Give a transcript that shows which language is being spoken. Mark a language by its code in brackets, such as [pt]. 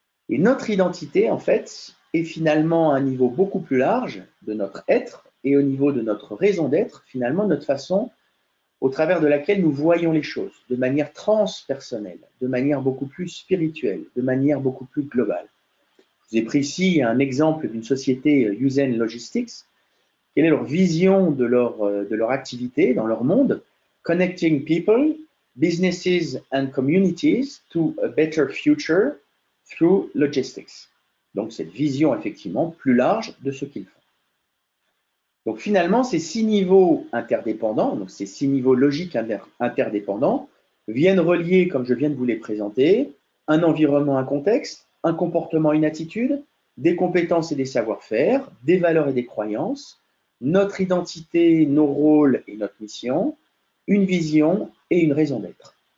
[fr] Et notre identité, en fait, est finalement à un niveau beaucoup plus large de notre être et au niveau de notre raison d'être, finalement, notre façon au travers de laquelle nous voyons les choses, de manière transpersonnelle, de manière beaucoup plus spirituelle, de manière beaucoup plus globale. Je vous ai pris ici un exemple d'une société Usain Logistics. Quelle est leur vision de leur activité dans leur monde? [en] Connecting people, businesses and communities to a better future through logistics. [fr] Donc cette vision effectivement plus large de ce qu'ils font. Donc finalement, ces 6 niveaux interdépendants, donc ces 6 niveaux logiques interdépendants, viennent relier, comme je viens de vous les présenter, un environnement, un contexte, un comportement, une attitude, des compétences et des savoir-faire, des valeurs et des croyances, notre identité, nos rôles et notre mission, une vision et une raison d'être.